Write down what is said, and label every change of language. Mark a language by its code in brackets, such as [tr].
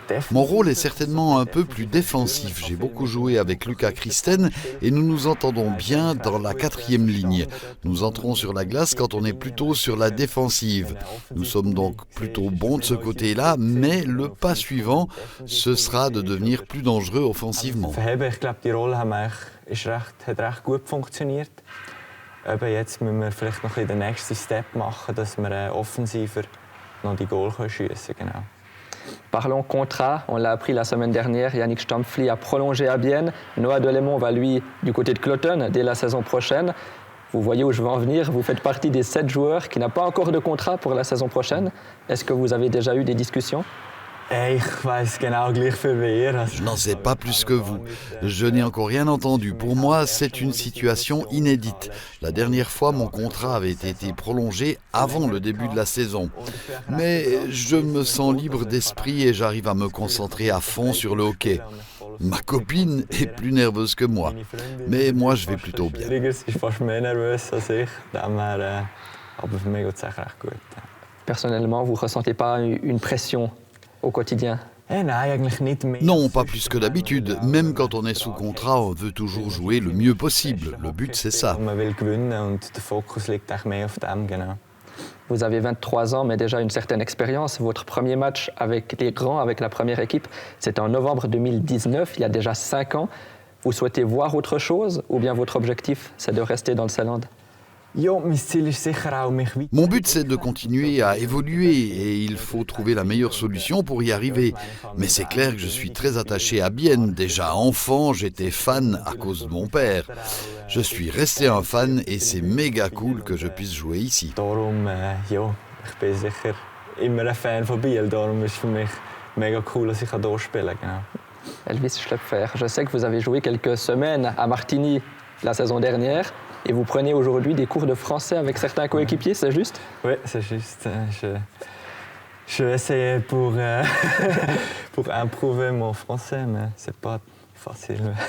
[fr] Mon rôle est certainement un peu plus défensif. J'ai beaucoup joué avec Luca Christen et nous nous entendons bien dans la 4e ligne. Nous entrons sur la glace quand on est plutôt sur la défensive. Nous sommes donc plutôt bons de ce côté-là, mais le pas suivant, ce sera de devenir plus dangereux offensivement. [de] Ich glaube, die Rolle hat recht gut funktioniert. Jetzt müssen wir vielleicht noch den nächsten Step machen, dass wir offensiver noch die Goal schiessen, genau. [fr] Parlons contrat, on l'a appris la semaine dernière, Yannick Stampfli a prolongé à Bienne. Noah Delémont va lui du côté de Cloton dès la saison prochaine. Vous voyez où je veux en venir, vous faites partie des 7 joueurs qui n'ont pas encore de contrat pour la saison prochaine. Est-ce que vous avez déjà eu des discussions? [de] Ich weiss genau gleich viel wie ihr. [fr] Je n'en sais pas plus que vous. Je n'ai encore rien entendu. Pour moi, c'est une situation inédite. La dernière fois, mon contrat avait été prolongé avant le début de la saison. Mais je me sens libre d'esprit et j'arrive à me concentrer à fond sur le hockey. Ma copine est plus nerveuse que moi, mais moi je vais plutôt bien. [de] Sie ist fast mehr nervös als ich. Aber für mich geht es echt recht gut. [fr] Personnellement, vous ne ressentez pas une pression au quotidien? [de] Nein, eigentlich nicht mehr. [fr] Non, pas plus que d'habitude. Même quand on est sous contrat, on veut toujours jouer le mieux possible. Le but, c'est ça. [de] Man will gewinnen und der Fokus liegt eigentlich mehr auf dem, genau. [fr] Vous avez 23 ans, mais déjà une certaine expérience. Votre premier match avec les grands, avec la première équipe, c'était en novembre 2019, il y a déjà 5 ans. Vous souhaitez voir autre chose ou bien votre objectif, c'est de rester dans le Saarland? [de] Ja, mein Ziel ist sicher auch, mich weiter... [fr] Mon but, c'est de continuer à évoluer et il faut trouver la meilleure solution pour y arriver. Mais c'est clair que je suis très attaché à Bienne. Déjà enfant, j'étais fan à cause de mon père. Je suis resté un fan et c'est méga cool que je puisse jouer ici. [de] Darum, ja, ich bin sicher immer ein Fan von Biel. Darum ist es für mich mega cool, dass ich hier spielen kann. Genau. [fr] Elvis Schlepfer, je sais que vous avez joué quelques semaines à Martigny la saison dernière et vous prenez aujourd'hui des cours de français avec certains coéquipiers, c'est juste? Oui, c'est juste. Je vais essayer pour improver mon français, mais c'est pas facile.